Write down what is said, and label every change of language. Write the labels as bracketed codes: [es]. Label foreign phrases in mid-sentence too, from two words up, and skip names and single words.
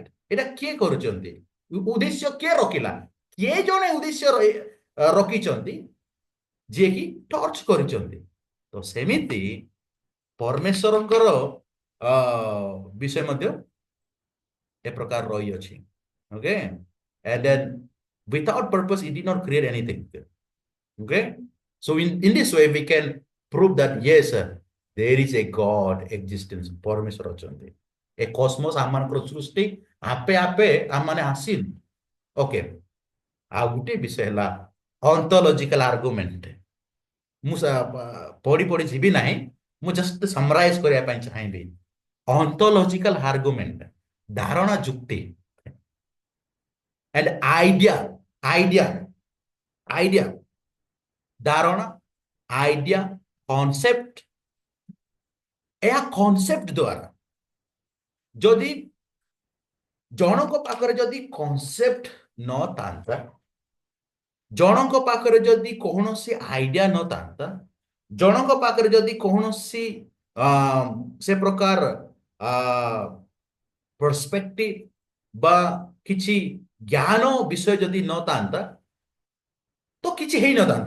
[or] ଏଇଟା କିଏ କରୁଛନ୍ତି? ଉଦ୍ଦେଶ୍ୟ କିଏ ରଖିଲା? କିଏ ଜଣେ ଉଦ୍ଦେଶ୍ୟ ରଖିଛନ୍ତି ଯିଏକି ଟର୍ଚ୍ଚ କରିଛନ୍ତି। ତ ସେମିତି ପରମେଶ୍ୱରଙ୍କର ବିଷୟ ମଧ୍ୟ ଏ ପ୍ରକାର ରହିଅଛି। ଓକେ, [en] and then without purpose he did not create anything. Okay, so in this way we can prove that yes, there is a God existence. [or] ପରମେଶ୍ୱର ଅଛନ୍ତି। ଏ କସ୍ମୋସ ଆମମାନଙ୍କର ସୃଷ୍ଟି ଆପେ ଆପେ ଆମମାନେ ଆସିଲୁ। ଓକେ, ଆଉ ଗୋଟେ ବିଷୟ ହେଲା [en] ontological argument. [or] ମୁଁ ପଢି ପଢି ଯିବି ନାହିଁ, ମୁଁ [en] just summarize [or] କରିବା ପାଇଁ ଚାହିଁବି। [en] ontological argument, [or] ଧାରଣା ଯୁକ୍ତି, [en] and idea, [or] ଧାରଣା, [en] idea, concept. [or] ଏହା କନସେପ୍ଟ ଦ୍ୱାରା ଯଦି ଜଣଙ୍କ ପାଖରେ ଯଦି କନସେପ୍ଟ ନଥାନ୍ତା, ଜଣଙ୍କ ପାଖରେ ଯଦି କୌଣସି ଆଇଡିଆ ନଥାନ୍ତା, ଜଣଙ୍କ ପାଖରେ ଯଦି କୌଣସି ସେ ପ୍ରକାର ପର୍ସପେକ୍ଟିଭ ବା କିଛି ଜ୍ଞାନ ବିଷୟ ଯଦି ନଥାନ୍ତା ତ କିଛି ହେଇନଥାନ୍ତା।